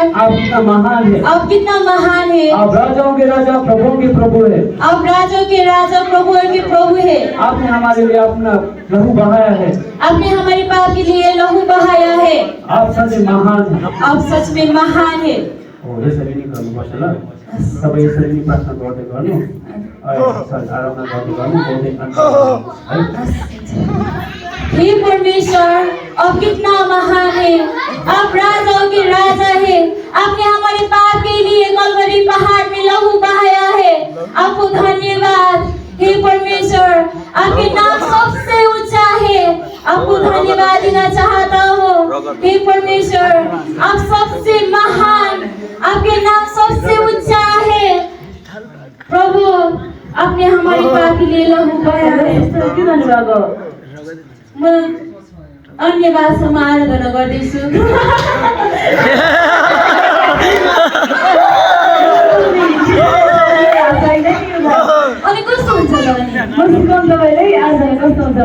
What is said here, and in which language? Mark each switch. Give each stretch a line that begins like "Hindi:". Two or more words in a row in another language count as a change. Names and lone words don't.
Hindi: आप कितना महान है। आप कितना महान है। आप राजाओं के राजा, प्रभुओं के प्रभु है। आप राजाओं के राजा, प्रभुओं के प्रभु है। आपने हमारे लिए अपना लहू बहाया है। आपने हमारे पाप के लिए लहू बहाया है। आप सच में महान हैं। आप सच में महान है।
Nepali: यसरी नै गर्नुपर्छ ल। तपाईँ यसरी नै प्रार्थना गर्दै गर्नु, आराधना गर्दै गर्नु, बहुतै है।
Hindi: हे परमेश्वर, आप कितना महान है। आप राजाओं के राजा है। आपने हमारे पाप के लिए कलवरी पहाड़ में लहू बहाया है। आपको धन्यवाद। हे परमेश्वर, आपके नाम सबसे ऊंचा है। आपको धन्यवाद देना चाहता हूँ। हे परमेश्वर, आप सबसे महान, आपके नाम सबसे ऊंचा है। प्रभु, आपने हमारे पाप के लिए लहू बहाया है।
Nepali: म अन्य भाषामा आराधना गर्दैछु। अनि कस्तो हुन्छ तपाईँलाई आराधना कस्तो हुन्छ?